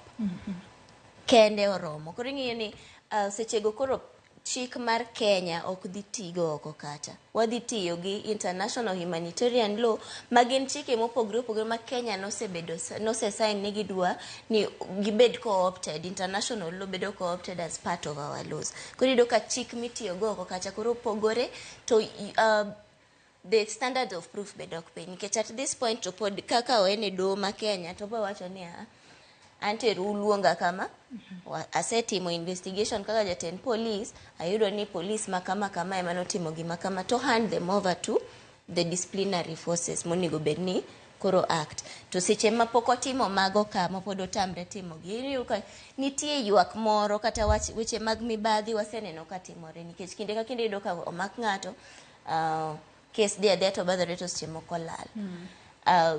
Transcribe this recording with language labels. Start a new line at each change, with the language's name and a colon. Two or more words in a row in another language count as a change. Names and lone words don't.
Luo (Kenya and Tanzania): Kende oromo. Koro ing'eyo ni sechego koro chik mar Kenya ok dhi tigo oko kacha. Wadhi tiyo gi
English: international humanitarian law
Luo (Kenya and Tanzania): magin chike mopogore ma Kenya nosesign ni gidwa ni gibed co-opted.
English: International law bedo co-opted as part of our laws.
Luo (Kenya and Tanzania): Koro iyudo ka chik mitiyo go oko kacha koro pogore
English: to the standard of proof
Luo (Kenya and Tanzania): bedo ok piny nikech
English: at this point
Luo (Kenya and Tanzania): to pod kaka oene doho ma Kenya to bo wacho ni anteru luonga kama asetimo investigation kaka jatend police ayudo ni police makama ema notimo gima kama
English: to hand them over to the disciplinary forces
Luo (Kenya and Tanzania): monego bed ni koro act. To seche ma pok otimo mago kama pod otamre timo gi nitie ywak moro kata weche mag mibadhi waseneno ka timore nikech kinde ka kinde yudo ka omak ng'ato case dia to badore to seche moko lal.